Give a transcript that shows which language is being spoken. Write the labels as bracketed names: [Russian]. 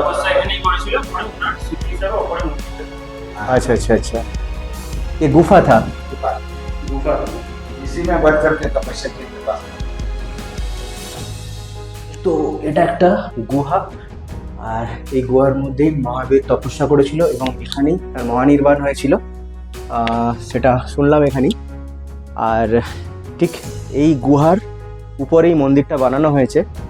[Bangla] এখানেই করেছিল, পরে ওনার স্মৃতি হিসাবে ওপরে মূর্তিটা। [Hindi] अच्छा अच्छा अच्छा, ये गुफा था। गुफा इसी में बैठ करके तपस्या के पास। [Bangla] তো এটা একটা গুহা, আর এই গুহার মধ্যেই মহাবীর তপস্যা করেছিল এবং এখানেই তার মহানির্বাণ হয়েছিল, সেটা শুনলাম এখানেই। আর ঠিক এই গুহার উপরেই মন্দিরটা বানানো হয়েছে।